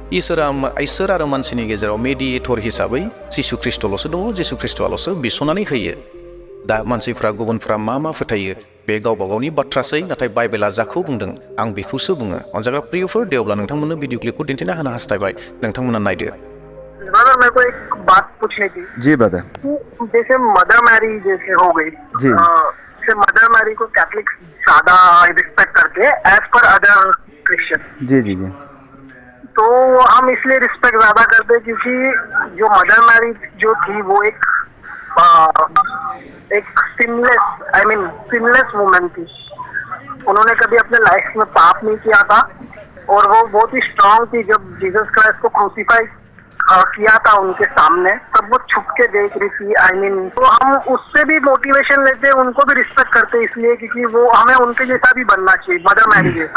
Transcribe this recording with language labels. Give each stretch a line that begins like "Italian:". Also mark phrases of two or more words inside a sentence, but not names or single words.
Bodo: इसोर आरो मानसिनि गेजेराव मेडिएटर हिसाबै जिसु ख्रीष्टल'सो दङ जिसु ख्रीष्टआल'सो बिस'नानै होयो दा मानसिफ्रा गुबुनफ्रा मा फोथायो बे गावबा गावनि बाथ्रासै नाथाय बाइबेला जाखौ बुंदों आं बेखौसो बुङो अनजाग्रा प्रियफोर दे अब्ला नोंथांमोननो भिडिअ क्लिपखौ दिन्थिना होनो हास्थायबाय नोंथांमोना नायदो
Hindi: ब्रदर मेरे को एक बात पूछनी थी जी ब्रदर जैसे मदर मैरी जैसे हो गई जी जैसे मदर मैरी को कैथलिक ज्यादा रिस्पेक्ट करते हैं
English: as per other Christian
Hindi: जी जी जी तो हम इसलिए रिस्पेक्ट ज्यादा करते हैं क्योंकि जो मदर मैरी जो थी वो एक
English: sinless woman
Hindi: थी उन्होंने कभी अपने लाइफ में पाप नहीं किया था और वो बहुत ही स्ट्रांग थी जब जीसस क्राइस्ट को क्रूसीफाई किया था उनके सामने तब वो छुप के देख रही थी तो हम उससे भी मोटिवेशन लेते हैं उनको भी रिस्पेक्ट करते हैं इसलिए क्योंकि वो हमें उनके जैसा भी बनना चाहिए मदर मैरी जैसा